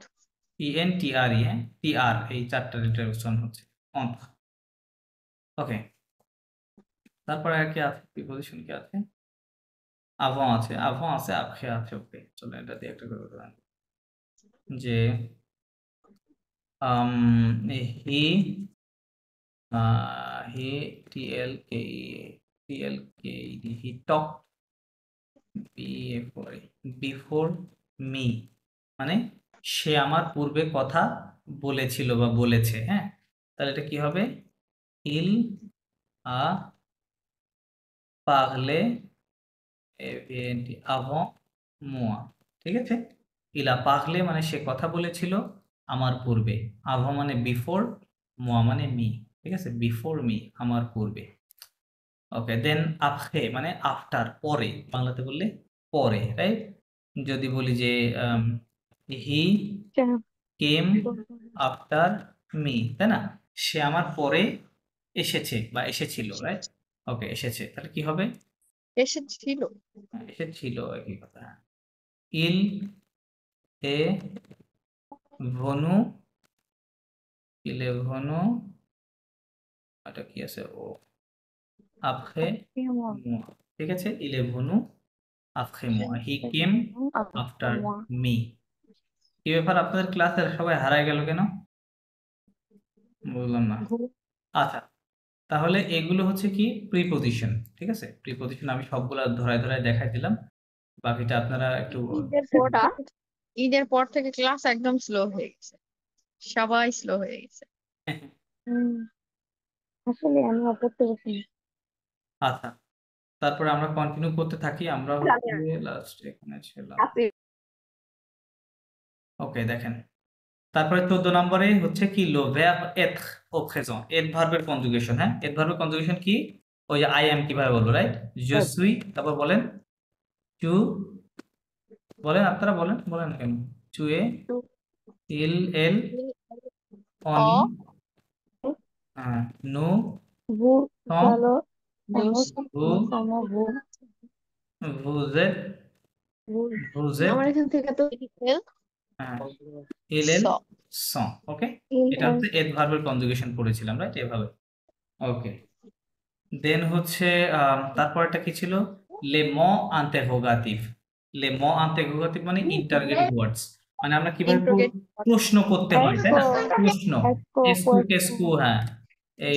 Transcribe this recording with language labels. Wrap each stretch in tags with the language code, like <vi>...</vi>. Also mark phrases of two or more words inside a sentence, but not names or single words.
<bn>ENTRE, হ্যাঁ TR, এই চারটা লেটার উচ্চারণ হচ্ছে অন্থ। ওকে, তারপরে আর কি আছে, প্রিপোজিশন কি আছে, avant আছে, avant আছে, après আছে। ওকে, চলো এটা দিয়ে একটা করে বলতে যে</bn> <en>he he TLKED, he talked before me,</en> <bn>মানে সে আমার পূর্বে কথা বলেছিল বা বলেছে। হ্যাঁ, তাহলে এটা কি হবে,</bn> <fr>il a parlé avant moi।</fr> <bn>ঠিক আছে,</bn> <fr>il a parlé</fr> <bn>মানে সে কথা বলেছিল আমার পূর্বে, avant মানে বিফোর, moi মানে মি। ঠিক আছে,</bn> <en>before me</en> <bn>আমার পূর্বে। ওকে, দেন après মানে আফটার, পরে, বাংলাতে বললে পরে, রাইট? যদি বলি যে</bn> <en>he came after me,</en> <bn>তাই না, সে আমার পরে এসেছে বা এসেছিল, রাইট? ওকে, এসেছে, তাহলে কি হবে, এসেছিল। এসেছিল, একই কথা।</bn> <fr>il est venu, il est venu,</fr> <bn>এটা কি আছে, ও</bn> <fr>après moi।</fr> <bn>ঠিক আছে,</bn> <fr>il est venu après moi,</fr> <en>he came after me.</en> <bn>কি ব্যাপার, আপনাদের ক্লাসের সবাই হারায় গেল কেন, বুঝলাম না। আচ্ছা, তাহলে এগুলো হচ্ছে কি প্রিপোজিশন। ঠিক আছে, প্রিপোজিশন আমি সবগুলা ধরায় ধরায় দেখাই দিলাম, বাকিটা আপনারা একটু ঈদের পর থেকে ক্লাস একদম স্লো হয়ে গেছে, সবাই স্লো হয়ে গেছে। আসলে আমি পড়তে বসি। আচ্ছা, তারপরে আমরা কন্টিনিউ করতে থাকি, আমরা হচ্ছে লাস্ট এখানে ছিলাম। ওকে, দেখেন, তারপরে 14 নম্বরে হচ্ছে কি,</bn> <fr>le verbe être au présent,</fr> <bn>এট ভার্বের কনজুগেশন। হ্যাঁ, এট ভার্বের কনজুগেশন কি, ওই যে</bn> <en>I am</en> <bn>কিভাবে বলবো, রাইট?</bn> <fr>je suis,</fr> <bn>তারপর বলেন tu, বলেন আপনারা, বলেন বলেন কেন,</bn> <fr>tu es, il elle, on অ nous, vous sommes, allô, nous, vous, vous, vous êtes, vous</fr> <bn>আমার</bn> <fr>êtes,</fr> <bn>এখান থেকে তো</bn> <fr>il স elle, sont। ওকে, il,</fr> <bn>এটা হচ্ছে এট ভার্বের কনজুগেশন পড়েছিলাম, রাইট, এভাবে। ওকে, দেন হচ্ছে তারপরটা কি ছিল,</bn> <fr>les mots interrogatifs. les mots interrogatifs</fr> <bn>মানে</bn> <en>interrogative words,</en> <bn>মানে আমরা কিভাবে ইন্ট্রোগেট প্রশ্ন করতে হয়, তাই না, প্রশ্ন,</bn> <fr>est-ce que qu'est-ce que,</fr> <bn>হ্যাঁ এই</bn>